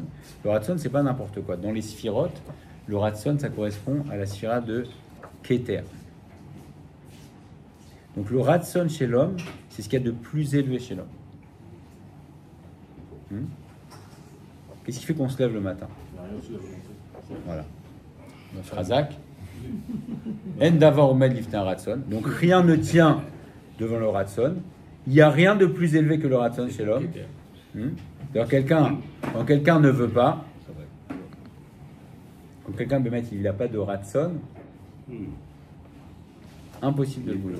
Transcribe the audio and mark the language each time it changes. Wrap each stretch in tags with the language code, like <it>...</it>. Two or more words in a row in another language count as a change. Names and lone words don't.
<fr>Le ratson, c'est pas n'importe quoi. Dans les sphirotes, le ratson, ça correspond à la sphira de Keter. Donc le ratson chez l'homme, c'est ce qu'il y a de plus élevé chez l'homme. Qu'est-ce qui fait qu'on se lève le matin? Voilà. Razak.</fr> <he>אין דבר עומד לפני רצון.</he> <fr>Donc rien ne tient devant le ratson. Il n'y a rien de plus élevé que le ratson chez l'homme. Quand quelqu'un ne veut pas, quand quelqu'un peut mettre, il n'a pas de ratson, impossible de le bouger.</fr>